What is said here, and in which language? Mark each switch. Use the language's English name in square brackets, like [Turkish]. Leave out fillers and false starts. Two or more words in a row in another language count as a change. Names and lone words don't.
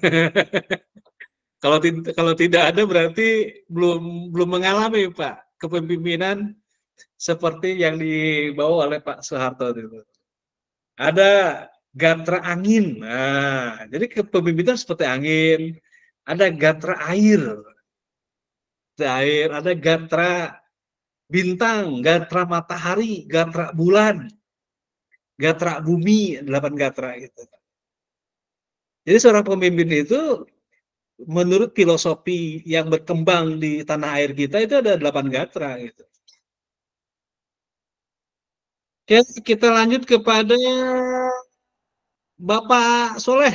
[Indonesian] Kalau tidak ada berarti belum mengalami Pak kepemimpinan seperti yang dibawa oleh Pak Soeharto itu. Ada gatra angin. Nah, jadi kepemimpinan seperti angin. Ada gatra air. Ada gatra bintang, gatra matahari, gatra bulan, gatra bumi, 8 gatra gitu. Jadi seorang pemimpin itu menurut filosofi yang berkembang di tanah air kita itu ada 8 gatra gitu. Oke, kita lanjut kepada Bapak Soleh.